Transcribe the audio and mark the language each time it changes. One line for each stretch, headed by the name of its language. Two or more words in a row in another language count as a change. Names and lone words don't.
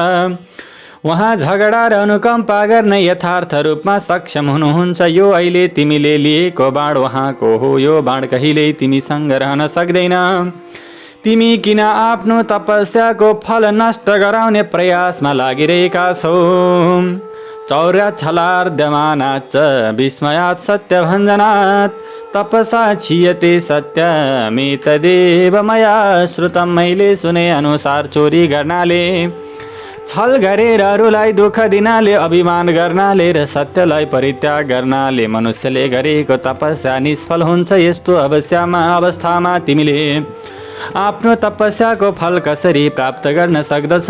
Nepali: उहाँ झगडा र अनुकम्पा गर्न यथार्थ रूपमा सक्षम हुनुहुन्छ। यो अहिले तिमीले लिएको बाण उहाँको हो। यो बाण कहिल्यै तिमीसँग रहन सक्दैन। तिमी किन आफ्नो तपस्याको फल नष्ट गराउने प्रयासमा लागिरहेका छौ?
Sanskrit: चौर्यात् छलार्द्यमानाच्च विस्मयात् सत्यभञ्जनात् तपसा क्षीयते सत्यमेतदेव मया श्रुतम्।
Nepali: मैले सुने अनुसार चोरी गर्नाले छल गरेर अरूलाई दुःख दिनाले, अभिमान गर्नाले र सत्यलाई परित्याग गर्नाले मनुष्यले गरेको तपस्या निष्फल हुन्छ। यस्तो अवस्थामा तिमीले आफ्नो तपस्याको फल कसरी प्राप्त गर्न सक्दछौ?